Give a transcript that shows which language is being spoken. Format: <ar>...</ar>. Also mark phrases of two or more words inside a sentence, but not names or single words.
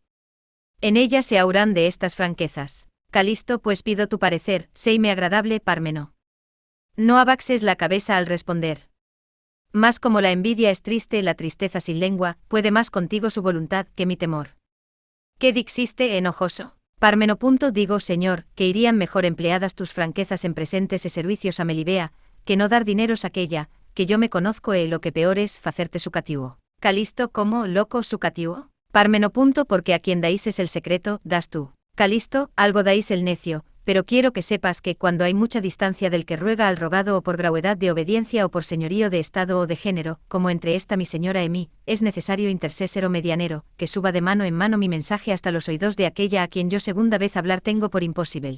<es>En ella se aurán de estas franquezas. Calisto, pues pido tu parecer, séime agradable, Pármeno. No abaxes la cabeza al responder. Más como la envidia es triste, la tristeza sin lengua, puede más contigo su voluntad que mi temor. ¿Qué dixiste, enojoso? Parmeno. Digo, señor, que irían mejor empleadas tus franquezas en presentes e servicios a Melibea, que no dar dineros a aquella, que yo me conozco e lo que peor es facerte su cativo. Calisto, ¿cómo, loco, su cativo? Parmeno. Porque a quien dais es el secreto, das tú. Calisto, algo dais el necio, pero quiero que sepas que cuando hay mucha distancia del que ruega al rogado o por gravedad de obediencia o por señorío de estado o de género, como entre esta mi señora y mí, es necesario intercésero medianero, que suba de mano en mano mi mensaje hasta los oídos de aquella a quien yo segunda vez hablar tengo por imposible.</es>